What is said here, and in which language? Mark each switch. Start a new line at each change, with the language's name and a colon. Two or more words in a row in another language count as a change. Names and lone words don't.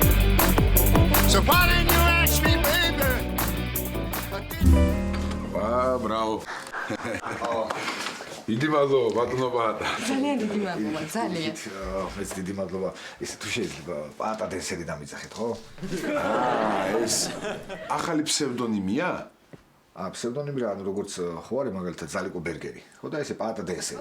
English: So why didn't you ask me, baby? Wow, bravo.
Georgian: დიდი მადლობა ბატონო პაატა. ძალიან დიდი მადლობა, ძალიან. მეც დიდი მადლობა. ისე თუ შეიძლება პაატა დენსერი დამიძახეთ, ხო? ეს ახალი ფსევდონიმია? ფსევდონიმი რა, ანუ როგორც ხო არის მაგალითად ზალიკო ბერგერი. ხო და ესე პაატა დენსერი.